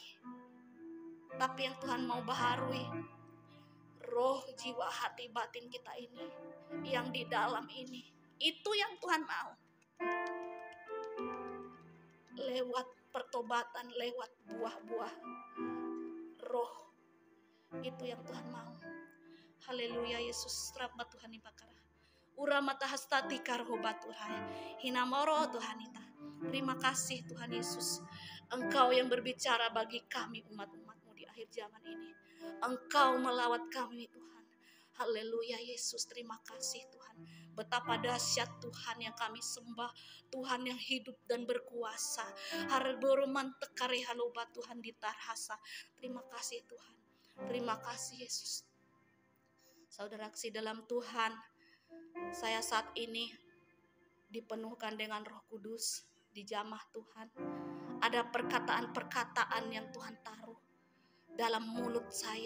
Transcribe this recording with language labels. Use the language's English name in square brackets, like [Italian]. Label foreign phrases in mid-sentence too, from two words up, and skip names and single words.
[Indonesian] Tapi yang Tuhan mau baharui, roh, jiwa, hati, batin kita ini, yang di dalam ini, itu yang Tuhan mau. Lewat pertobatan, lewat buah-buah roh, itu yang Tuhan mau. Haleluya Yesus. Rahmat Tuhan ibakara. Uramata hastati karhobaturai. Hinamoro Tuhan ita. Terima kasih Tuhan Yesus. Engkau yang berbicara bagi kami umat-umat-Mu di akhir zaman ini. Engkau melawat kami Tuhan. Haleluya Yesus. Terima kasih Tuhan. Betapa dahsyat Tuhan yang kami sembah. Tuhan yang hidup dan berkuasa. Harboroman tekare haloba Tuhan ditarhasa. Terima kasih Tuhan. Terima kasih Yesus. Saudaraksi dalam Tuhan, saya saat ini dipenuhkan dengan Roh Kudus di jamah Tuhan. Ada perkataan-perkataan yang Tuhan taruh dalam mulut saya.